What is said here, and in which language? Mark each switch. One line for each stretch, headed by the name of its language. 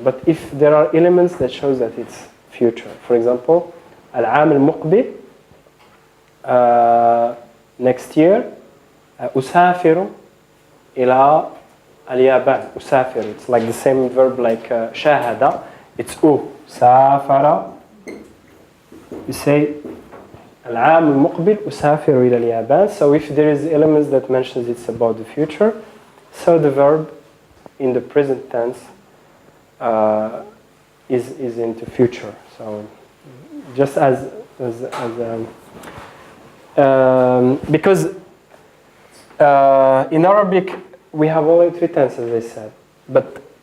English: But if there are elements that shows that it's future, for example,
Arabic: العام المقبل,
English: next year,
Arabic: أسافر إلى اليابان.
English: أسافر, it's like the same verb like شاهد, it's سافر. You say
Arabic: العام المقبل أسافر إلى اليابان.
English: So if there is elements that mentions it's about the future, so the verb in the present tense is into future. So just because in Arabic we have only 3 tenses, as I said, but